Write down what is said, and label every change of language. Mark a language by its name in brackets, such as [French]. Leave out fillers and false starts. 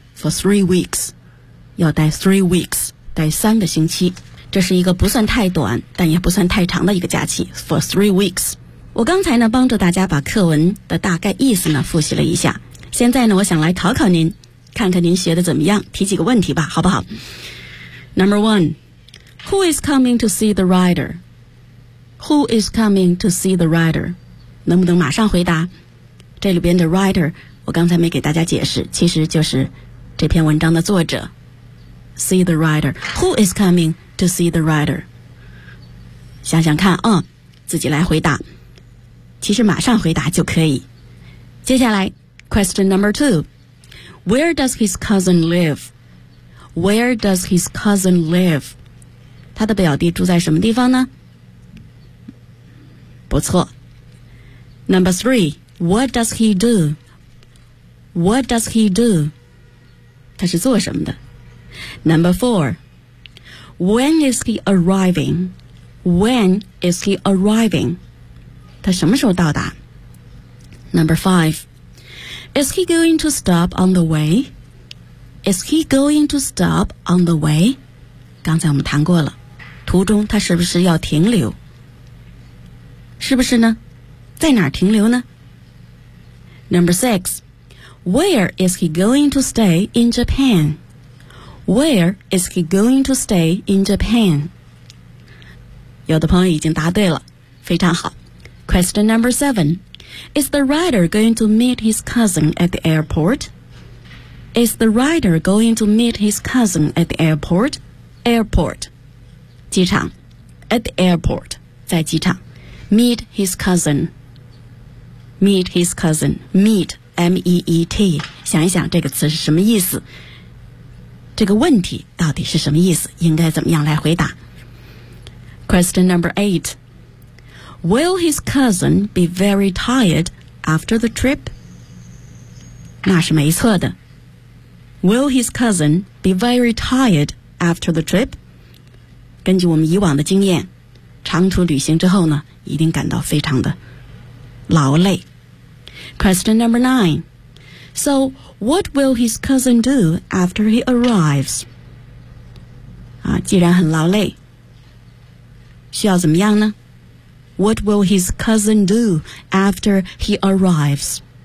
[English] For 3 weeks， [Chinese] 要待 3 weeks， 待三个星期。这是一个不算太短但也不算太长的一个假期， [English] for 3 weeks。 [Chinese] 我刚才呢帮助大家把课文的大概意思呢复习了一下，现在呢我想来考考您，看看您学的怎么样，提几个问题吧，好不好？ [English] Number one， Who is coming to see the rider? Who is coming to see the rider? [Chinese] 能不能马上回答？这里边的 rider 我刚才没给大家解释，其实就是这篇文章的作者。 [English] See the rider， Who is comingTo see the rider， [Chinese] 想想看啊，自己来回答。其实马上回答就可以。接下来 [English] ，Question number two， Where does his cousin live？ Where does his cousin live？ [Chinese] 他的表弟住在什么地方呢？不错。 [English] Number three， What does he do？ What does he do？ [Chinese] 他是做什么的 [English] ？Number four。 When is he arriving? When is he arriving? [Chinese] 他什么时候到达？ [English] Number five. Is he going to stop on the way? Is he going to stop on the way? [Chinese] 刚才我们谈过了，途中他是不是要停留？是不是呢？在哪儿停留呢？ [English] Number six. Where is he going to stay in Japan? Where is he going to stay in Japan? [Chinese] 有的朋友已经答对了，非常好。 [English] Question number seven. Is the rider going to meet his cousin at the airport? Is the rider going to meet his cousin at the airport? Airport. [Chinese] 机场。 [English] At the airport. [Chinese] 在机场。 [English] Meet his cousin. Meet his cousin. Meet. M-E-E-T. [Chinese] 想一想这个词是什么意思。这个问题到底是什么意思？应该怎么样来回答 ？ [English] Question number eight. Will his cousin be very tired after the trip? [Chinese] 那是没错的。 [English] Will his cousin be very tired after the trip? [Chinese] 根据我们以往的经验，长途旅行之后呢，一定感到非常的劳累。 [English] Question number nine. So, what will his cousin do after he arrives? [Chinese] 啊，既然很劳累，需要怎么样呢？ [English] What will his cousin do after he arrives?